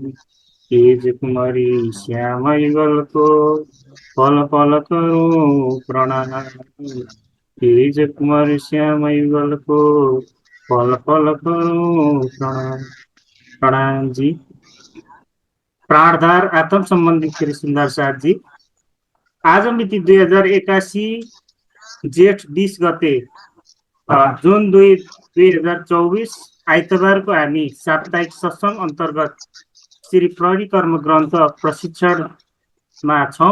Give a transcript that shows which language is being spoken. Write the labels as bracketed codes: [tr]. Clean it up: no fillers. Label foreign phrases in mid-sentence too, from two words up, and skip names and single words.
[hi] तेज कुमारी श्याम युगल को पल पल करूं प्रणाम। तेज कुमारी श्याम युगल को पल पल करूं प्रणाम। प्रणाम जी। प्राणधार आत्म संबंधित श्री सुंदर साथ जी। [ne] आज मिति 2081 जेठ 20 गते जुन 2 2024 आइतबारको हामी साप्ताहिक सत्संग अन्तर्गत श्री परिकर्म ग्रन्थ प्रशिक्षणमा छौँ।